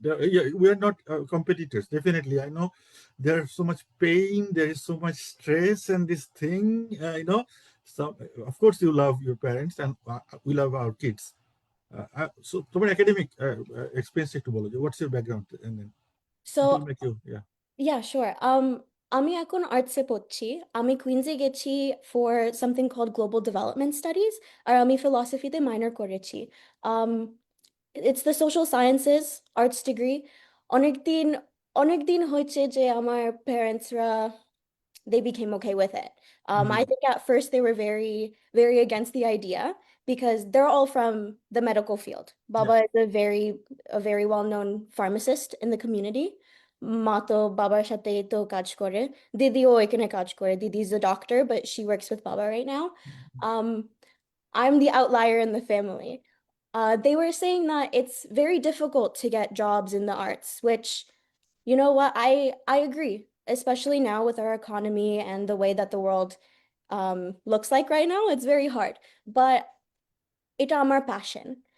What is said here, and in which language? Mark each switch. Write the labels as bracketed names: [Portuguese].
[English] Yeah, we are not competitors. Definitely, I know there's so much pain, there is so much stress, and this thing, So, of course, you love your parents, and we love our kids. So, [Bangla] তোমার [English] academic experience [Bangla] একটু বলো যে [English] what's your background, and then It So will make you, yeah. yeah, sure. [Bangla] আমি এখন আর্টসে পড়ছি। আমি কুইন্সে গেছি [English] for something called Global Development Studies, [Bangla] আর আমি ফিলসফিতে মাইনর করেছি। [English] Um, it's the social sciences arts degree. [Bangla] অনেকদিন অনেকদিন হয়েছে যে আমার প্যারেন্টসরা [English] they became okay with it. I Mhm. think at first they were very, very against the idea because they're all from the medical field. Yeah. Baba is a very well-known pharmacist in the community. [Bangla] মা তো বাবার সাথে তো কাজ করে দিদিও এখানে কাজ করে দিদি's a doctor [English] but she works with Baba right now. Mhm. um I'm the outlier in the family. They were saying that it's very difficult to get jobs in the arts, which, you know what, I agree, especially now with our economy and the way that the world looks like right now. It's very hard, but it's my passion.